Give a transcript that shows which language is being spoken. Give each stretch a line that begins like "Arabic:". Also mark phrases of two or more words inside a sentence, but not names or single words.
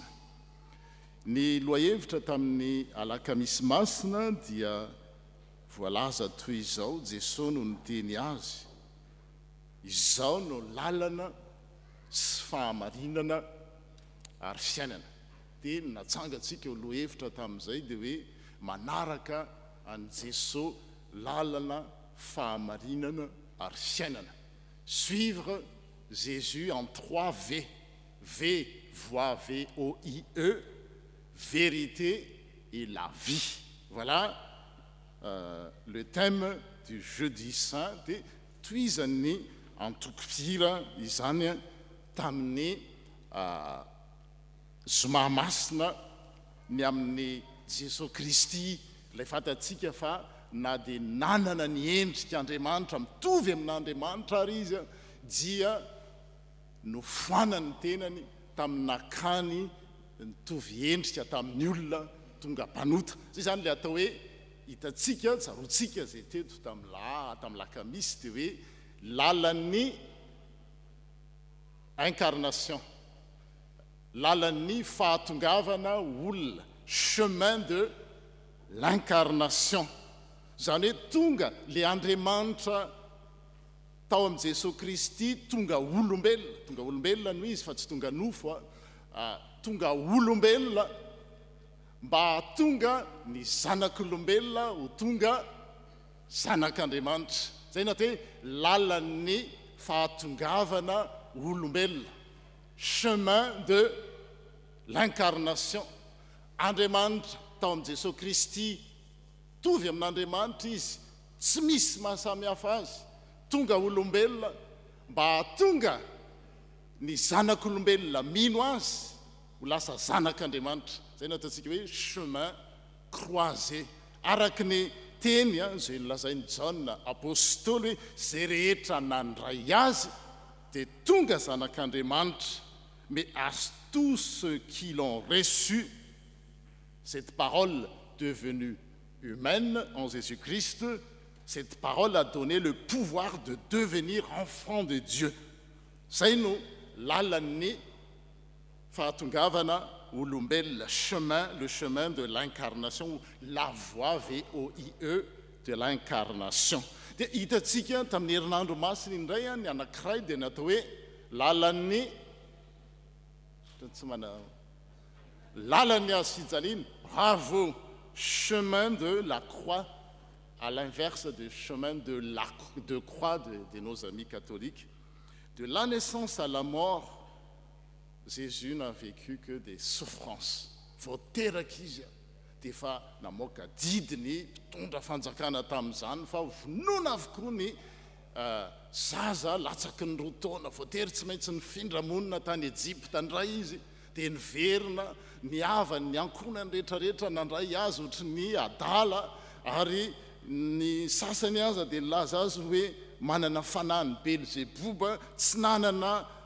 Malagasy: Ny lohahevitra tamin'ny alakamisy masina dia voalaza toy izao, Jesosy no niteny azy, izao no lalana sy fahamarinana ary fiainana. Dia natsangatsika lohahevitra tamin'izay dia hoe manaraka an Jesosy lalana fahamarinana ary fiainana.
French: Suivre Jésus en 3 V. V, voix, V-O-I-E, vérité et la vie. Voilà le thème du jeudi saint.
Malagasy: Dia toizany antoko-pihira izany tamin'ny zoma masina ny amin'ny Jesosy Kristy. Ilay fantatsika fa na dia nanana ny endrik'Andriamanitra mitovy amin'Andriamanitra ary izy dia nofoanany tenany tamin'ny nakany nitovy endrika tamin'ny olona tonga mpanota. Zay zany le atao hoe hitatsika tsarotsika zay teto tamin'ny lakamisy dia hoe lalan'ny incarnation, lalan'ny fahatongavana olona,
French: chemin de l'incarnation.
Malagasy: Zany hoe tonga le Andriamanitra tao amin'i Jesosy Kristy tonga olombelona no izy fa tsy tonga nofo, tonga olombelona mba hatonga ny zanak'olombelona ho tonga zanak'Andriamanitra. Zay na hoe lalan'ny fahatongavana olombelona,
French: chemin de l'incarnation.
Malagasy: Andriamanitra tao amin'i Jesosy Kristy tovy amin'Andriamanitra izy, tsy misy mahasamihafa azy, tonga olombelona mba hatonga ny zanak'olombelona mino azy ho lasa zanak'Andriamanitra. Zay no ataontsika hoe
French: chemin croisé.
Malagasy: Araka ny teny zay nolazainy Jaona apôstôly hoe zay rehetra nandray azy dia tonga zanak'Andriamanitra.
French: mais à tous ceux qui l'ont reçu, cette parole devenue humaine en Jésus-Christ, cette parole a donné le pouvoir de devenir enfant de Dieu.
Malagasy: Zay no lalany fahatongavana olombelona,
French: le chemin de l'incarnation, la voie VOIE de l'incarnation.
Malagasy: Dia hitantsika tamin'ny herinandro masina indray ny anankiray dia natao hoe lalan'ny hazo fijaliana,
French: bravo, chemin de la croix, à l'inverse du chemin de croix de nos amis catholiques. De la naissance à la mort, Jésus n'a vécu que des souffrances.
Malagasy: Voateraka izy dia fa namoaka didiny mpitondra fanjakana tamin'izany fa vonoina avokoa ny zaza latsaky ny roa taona, voatery tsy maintsy nifindra monina tany Ejipta ndray izy, dia niverina niavany ny ankonany rehetrarehetra nandray azy ohatry ny adala, ary ny sasany aza dia nilaza azy hoe manana fanahiny Belzebuba, tsy nanana